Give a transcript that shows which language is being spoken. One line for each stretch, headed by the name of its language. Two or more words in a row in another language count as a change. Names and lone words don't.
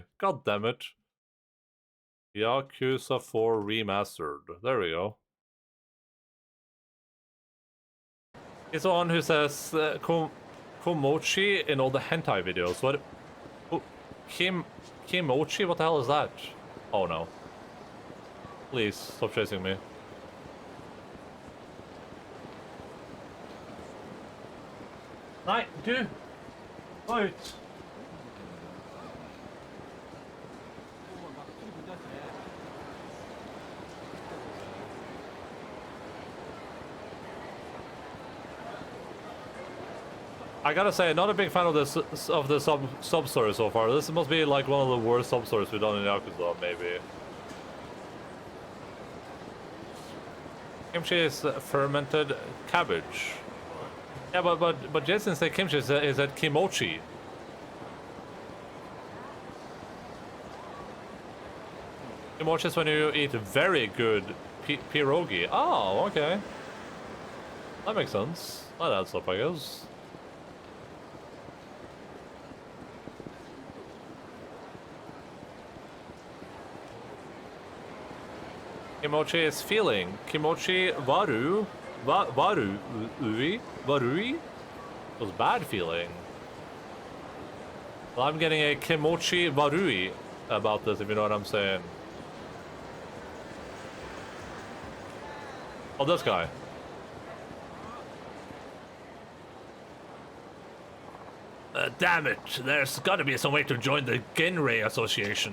English: God damn it. Yakuza 4 Remastered. There we go. It's the one who says Komochi in all the hentai videos. What? Oh, Kimochi? What the hell is that? Oh no. Please, stop chasing me.
Norwegian: Nei, du! Gå ut!
English: I gotta say, not a big fan of the sub-story so far. This must be like one of the worst sub-stories we've done in Yakuza, maybe. Kimchi is fermented cabbage. Yeah, but Jason said kimchi is at kimochi. Kimochi is when you eat very good pierogi. Oh, okay. That makes sense. That adds up, I guess. Kimochi is feeling.
Japanese: 気持ち 悪. 悪い? 悪い?
English: Was bad feeling. Well, I'm getting a
Japanese: 気持ち 悪い
English: about this, if you know what I'm saying. Oh, this guy. Damn it, there's gotta be some way to join the Ginrei Association.